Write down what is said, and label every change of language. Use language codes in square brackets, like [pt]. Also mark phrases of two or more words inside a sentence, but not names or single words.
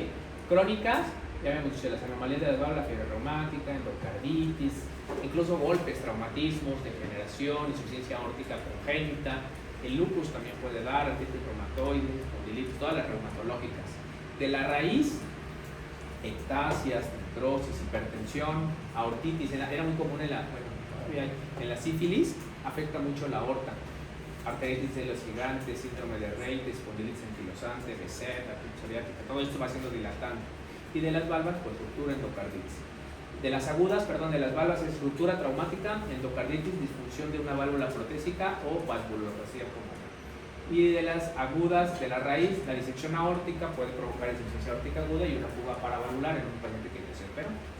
[es] Crónicas, ya habíamos dicho las anomalías de las válvulas, fiebre reumática, endocarditis, incluso golpes, traumatismos, degeneración, insuficiencia aórtica congénita, el lupus también puede dar, artritis reumatoide, espondilitis, todas las reumatológicas. De la raíz, ectasias, necrosis, hipertensión, aortitis, era muy común en la sífilis, afecta mucho la aorta. Arteritis de los gigantes, síndrome de Rayleigh, espondilitis anquilosante, BZ, artritis psoriática, todo esto va siendo dilatante. Y de las valvas, pues ruptura, endocarditis. De las agudas, de las valvas es ruptura traumática, endocarditis, disfunción de una válvula protésica o valvuloplastia común. Y de las agudas, de la raíz, la disección aórtica puede provocar insuficiencia aórtica aguda y una fuga paravalvular en un paciente que se operó.